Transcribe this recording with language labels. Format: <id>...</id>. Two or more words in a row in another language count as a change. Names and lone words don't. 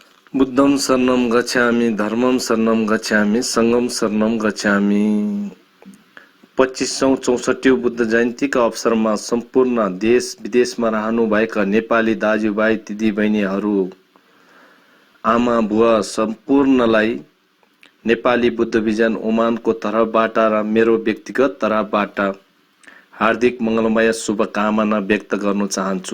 <sa>बुद्धं शरणं गच्छामि, धर्मं शरणं गच्छामि, सङ्घं शरणं गच्छामि।</sa> <ne>25औं 64औं बुद्ध जयन्तीका अवसरमा सम्पूर्ण देश विदेशमा रहनुभएका नेपाली दाजुभाइ दिदीबहिनीहरू, आमा बुवा सम्पूर्णलाई नेपाली बुद्ध विजन ओमानको तर्फबाट र मेरो व्यक्तिगत तर्फबाट हार्दिक मङ्गलमय शुभकामना व्यक्त गर्न चाहन्छु।</ne>